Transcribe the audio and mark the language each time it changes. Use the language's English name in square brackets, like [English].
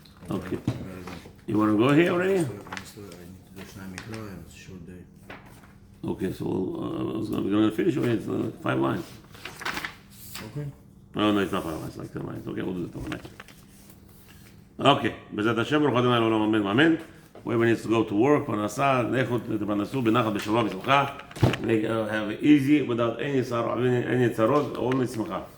[English] Okay. You want to go here already? I need to do Shnai Mikra, it's a short day. Okay, so we're going to finish already. It's 5 lines. Okay. Oh no, it's not 5 lines, it's like 10 lines. Okay, we'll do it tomorrow. [Hebrew] Okay, בעזרת השם, ברוך ה' לעולם אמן ואמן. [English] Whoever needs to go to work, [Hebrew] פרנסה, לכו תפרנסו בנחת בשלווה בשמחה. [English] Have it easy, without any צרות, only שמחה.